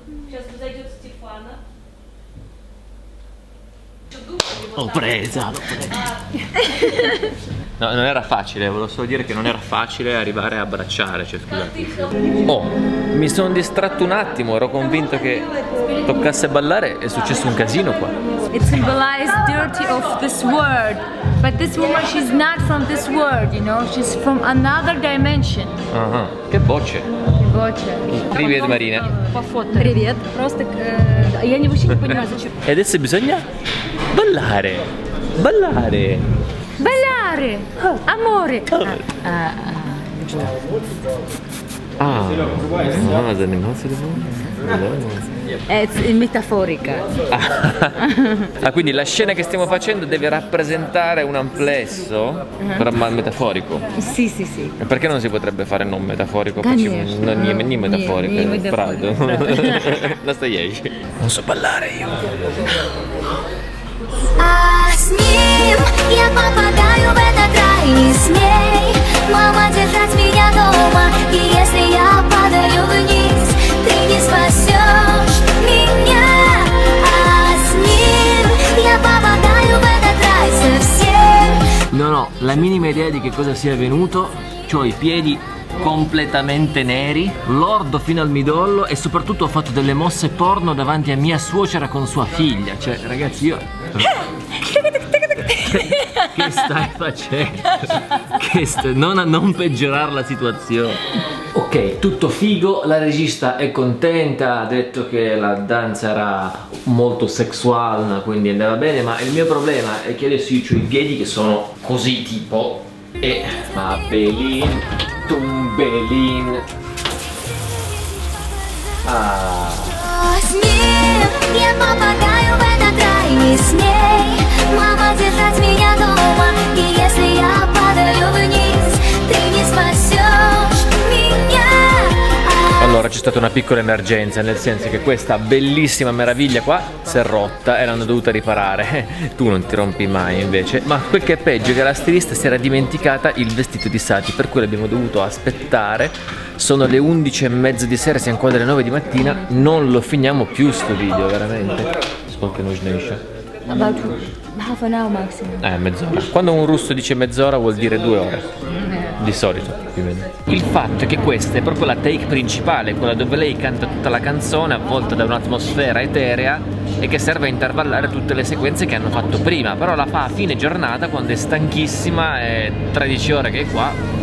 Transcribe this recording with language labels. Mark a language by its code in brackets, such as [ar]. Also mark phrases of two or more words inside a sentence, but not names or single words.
[it] L'ho presa. No, non era facile, volevo solo dire che non era facile arrivare a abbracciare, cioè scusate. Oh, mi sono distratto un attimo, ero convinto che toccasse ballare, è successo un casino qua. [en] It symbolizes dirty of this world. But this woman, she's not from this world, you know. She's from another dimension. [it] Ah, che bocce. [ru] Привет, Marina. Привет. Просто я вообще не понимаю, зачем. [it] E adesso bisogna ballare. Ballare. Ballare! Amore! È metaforica. Quindi la scena che stiamo facendo deve rappresentare un amplesso metaforico. Sì, sì, sì. E perché non si potrebbe fare non metaforico? [ru] Конечно. [it] Non metaforico, [ru] Не Prado. метафорико. Настоящий. [it] Non so ballare io. [ru] А с ним я попадаю в этот рай, не смей, мама, держать меня дома. И если я падаю вниз, ты не спасешь меня. А с ним я попадаю в этот рай совсем. [it] Non ho la minima idea di che cosa sia avvenuto. C'ho i piedi completamente neri, lordo fino al midollo e soprattutto ho fatto delle mosse porno davanti a mia suocera con sua figlia. Cioè, ragazzi, io... Che stai facendo? Non peggiorare la situazione. Ok, tutto figo, la regista è contenta, ha detto che la danza era molto sexuale, quindi andava bene, ma il mio problema è che adesso io ho i piedi che sono così tipo e... Ma Belin, Tumbelin... [ru] С ним я попадаю в этот рай, не смей, мама, держать меня дома. И если я падаю вниз, ты не спасешь меня. [it] Allora c'è stata una piccola emergenza, nel senso che questa bellissima meraviglia qua si è rotta e l'hanno dovuta riparare. Tu non ti rompi mai invece. Ma quel che è peggio è che la stilista si era dimenticata il vestito di Sati, per cui l'abbiamo dovuto aspettare. Sono le 11:30 di sera, siamo qua dalle 9 di mattina, non lo finiamo più sto video, veramente. [ru] Сколько нужно еще? [en] About half an hour maximum. [it] Mezz'ora. Quando un russo dice mezz'ora vuol dire 2 ore. Di solito, più o meno. Il fatto è che questa è proprio la take principale, quella dove lei canta tutta la canzone avvolta da un'atmosfera eterea e che serve a intervallare tutte le sequenze che hanno fatto prima, però la fa a fine giornata quando è stanchissima e 13 ore che è qua.